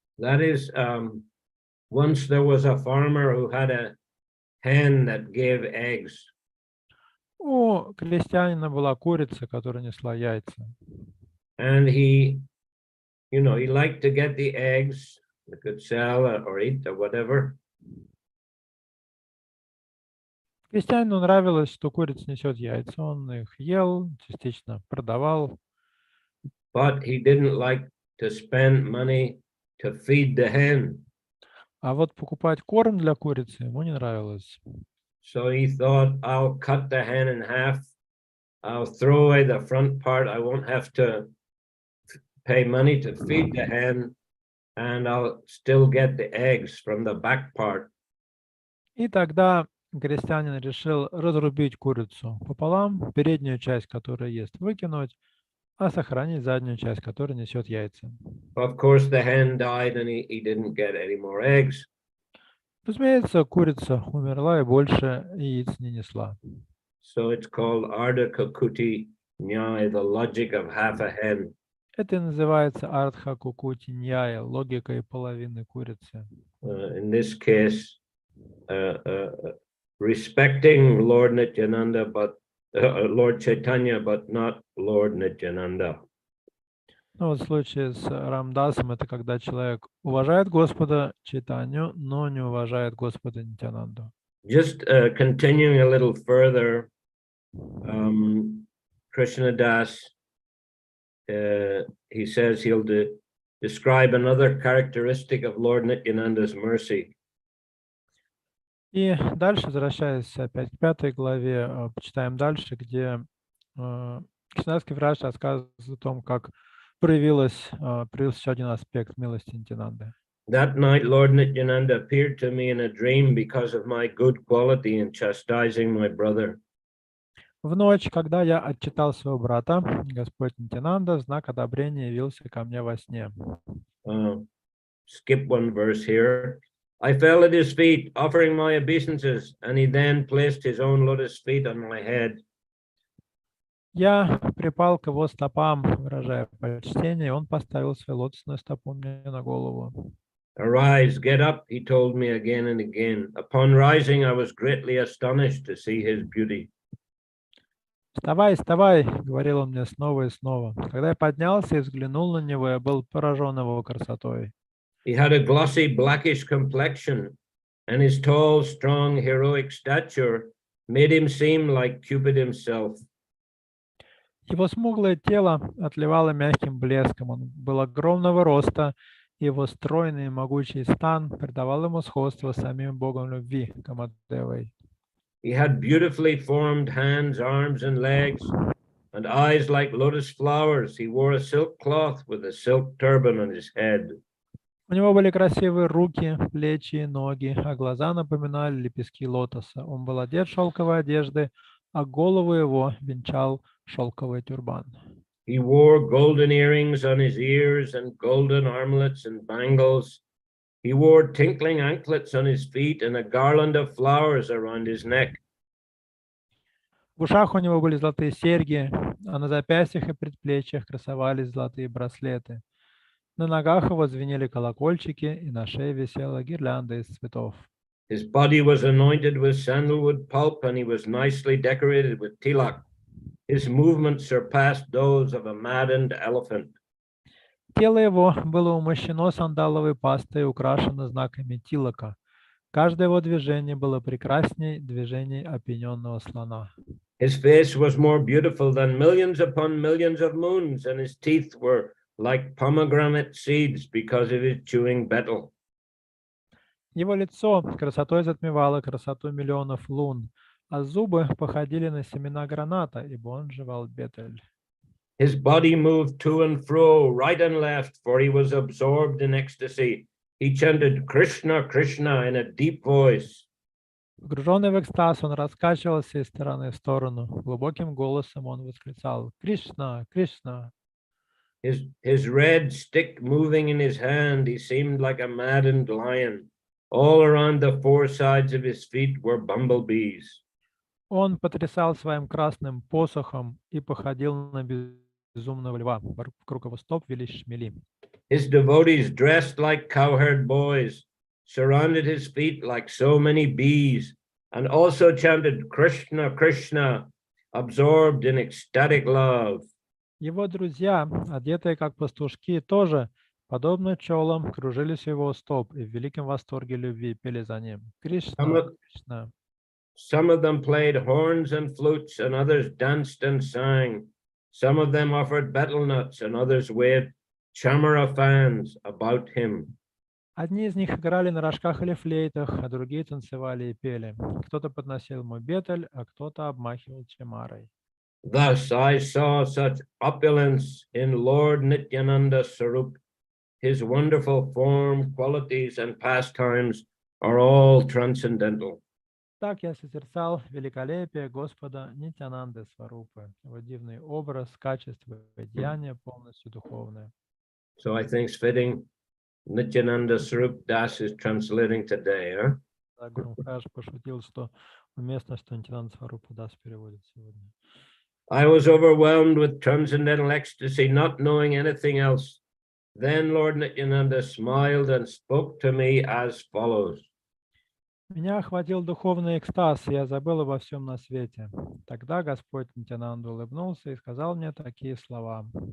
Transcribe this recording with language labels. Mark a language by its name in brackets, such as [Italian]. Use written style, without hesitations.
[English] That is, once there was a farmer who had a hen that gave eggs. [Russian] У крестьянина была курица, которая несла яйца. [English] And he liked to get the eggs, he could sell or eat or whatever. [Russian] Крестьянину нравилось, что курица несет яйца. Он их ел, частично продавал. [English] But he didn't like to spend money to feed the hen. [Russian] А вот покупать корм для курицы ему не нравилось. [English] So he thought, I'll cut the hen in half. I'll throw away the front part. I won't have to pay money to feed the hen, and I'll still get the eggs from the back part. [Russian] И тогда крестьянин решил разрубить курицу пополам, переднюю часть, которая ест, выкинуть, а сохранить заднюю часть, которая несет яйца. [English] Of course, the hen died and he didn't get any more eggs. [Russian] Разумеется, курица умерла и больше яиц не несла. [English] So it's called Ardha Kakuti Nyaya, the logic of half a hen. [Russian] Это и называется артха кукути ньяя, логикой половины курицы. [English] In this case, respecting Lord Nityananda, but Lord Chaitanya, but not Lord Nityananda. [Russian] Ну вот в случае с Рамдасом это когда человек уважает Господа Чайтанью, но не уважает Господа Нитянанду. [English] Just continuing a little further, Krishna Das, he says he'll describe another characteristic of Lord Nityananda's mercy. [Russian] И дальше, возвращаясь опять к 5 главе, почитаем дальше, где Кришнадский врач рассказывает о том, как проявился еще один аспект милости Нитянанды. [English] That night, Lord Nityananda appeared to me in a dream because of my good quality in chastising my brother. [Russian] В ночь, когда я отчитал своего брата, Господь Нитянанда в знак одобрения явился ко мне во сне. [English] Skip one verse here. I fell at his feet, offering my obeisances, and he then placed his own lotus feet on my head. [Russian] Я припал к его стопам, выражая почтение, и он поставил свою лотосную стопу мне на голову. [English] Arise, get up, he told me again and again. Upon rising, I was greatly astonished to see his beauty. [Russian] «Вставай, вставай!» — говорил он мне снова и снова. Когда я поднялся и взглянул на него, я был поражен его красотой. [English] He had a glossy blackish complexion, and his tall, strong, heroic stature made him seem like Cupid himself. [Russian] Его смуглое тело отливало мягким блеском. Он был огромного роста, и его стройный и могучий стан придавал ему сходство с самим богом любви, Камадевой. [English] He had beautifully formed hands, arms, and legs, and eyes like lotus flowers. He wore a silk cloth with a silk turban on his head. [Russian] У него были красивые руки, плечи и ноги, а глаза напоминали лепестки лотоса. Он был одет в шелковой одежды, а голову его венчал шелковый тюрбан. [English] He wore golden earrings on his ears and golden armlets and bangles. He wore tinkling anklets on his feet and a garland of flowers around his neck. [Russian] В ушах у него были золотые серьги, а на запястьях и предплечьях красовались золотые браслеты. На ногах его звенели колокольчики, и на шее висела гирлянда из цветов. [English] His body was anointed with sandalwood pulp, and he was nicely decorated with tilak. His movements surpassed those of a maddened elephant. [Russian] Тело его было умощено сандаловой пастой и украшено знаками тилака. Каждое его движение было прекрасней движений опьяненного слона. [English] His face was more beautiful than millions upon millions of moons, and his teeth were like pomegranate seeds because of his chewing betel. [Russian] Его лицо красотой затмевало красоту миллионов лун, а зубы походили на семена граната, ибо он жевал бетель. [English] His body moved to and fro, right and left, for he was absorbed in ecstasy. He chanted Krishna, Krishna in a deep voice. [Russian] Погруженный в экстаз, он раскачивался из стороны в сторону. Глубоким голосом он восклицал «Кришна! Кришна!». [English] His red stick moving in his hand, he seemed like a maddened lion. All around the four sides of his feet were bumblebees. [Russian] Он потрясал своим красным посохом и походил на безумного льва. Вокруг его стоп вились шмели. [English] His devotees, dressed like cowherd boys, surrounded his feet like so many bees, and also chanted Krishna, Krishna, absorbed in ecstatic love. [Russian] Его друзья, одетые как пастушки, тоже, подобно пчелам, кружились у его стоп и в великом восторге любви пели за ним. Кришна, Кришна. [English] Some of them played horns and flutes, and others danced and sang. Some of them offered betel nuts, and others waved chamara fans about him. [Russian] Одни из них играли на рожках или флейтах, а другие танцевали и пели. Кто-то подносил ему бетель, а кто-то обмахивал чемарой. [English] Thus I saw such opulence in Lord Nityananda Sarup. His wonderful form, qualities, and pastimes are all transcendental. [Russian] Так я созерцал великолепие Господа Нитянанды Сварупы, его дивный образ, качество и деяния полностью духовные. [English] So I think it's fitting Nityananda Sarup Das is translating today. Huh? [Russian] Так Гуру Махарадж пошутил, что уместно, что Нитянанда Сварупу Das переводит сегодня. [English] I was overwhelmed with transcendental ecstasy, not knowing anything else. Then Lord Nityananda smiled and spoke to me as follows. [Russian] Меня охватил духовный экстаз, и я забыл обо всем на свете. Тогда Господь Нитянанда улыбнулся и сказал мне такие слова.